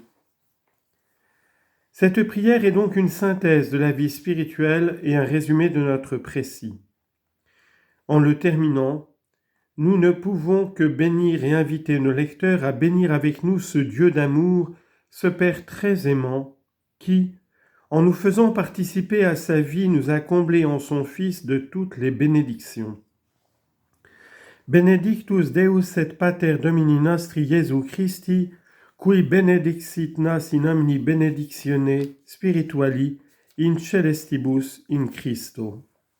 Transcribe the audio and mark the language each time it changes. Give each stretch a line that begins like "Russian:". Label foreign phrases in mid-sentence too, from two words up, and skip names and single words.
French: Cette prière est donc une synthèse de la vie spirituelle et un résumé de notre précis. En le terminant, nous ne pouvons que bénir et inviter nos lecteurs à bénir avec nous ce Dieu d'amour, ce Père très aimant, qui, en nous faisant participer à sa vie, nous a comblés en son Fils de toutes les bénédictions.
Latin: Benedictus Deus et Pater Domini nostri Iesu Christi, qui benedixit nas in omni benedictione spirituali in celestibus in Christo.